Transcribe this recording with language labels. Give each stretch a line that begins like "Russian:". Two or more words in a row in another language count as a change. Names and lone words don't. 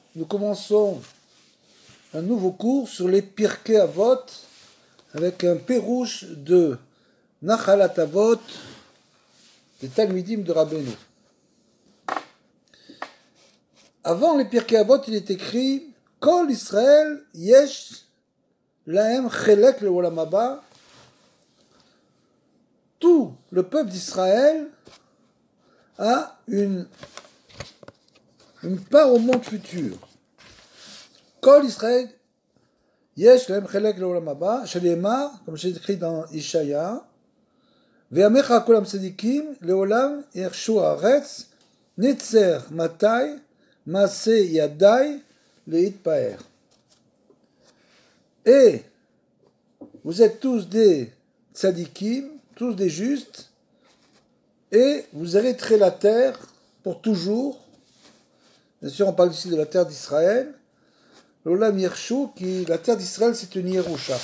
French: Nous commençons un nouveau cours sur les Pirkei Avot avec un pérouche de Nachalat Avot des Talmidim de Rabbeinu. Avant les Pirkei Avot, il est écrit
Hebrew: כל ישראל יש להם חלק לעולם הבא.
French: Tout le peuple d'Israël a une part au monde futur.
Hebrew: כל ישראל יש להם חלק לעולם הבא, שנאמר,
French: comme j'ai écrit dans Ishaya,
Hebrew: ועמך כולם צדיקים לעולם יירשו הארץ נצר מטעי מעשה ידי להתפאר.
French: Et vous êtes tous des tzadikim, tous des justes, et vous hériterez la terre pour toujours. Bien sûr, on parle ici de la terre d'Israël.
Hebrew: לעולם יירשו,
French: la terre d'Israël, c'est une Yerusha.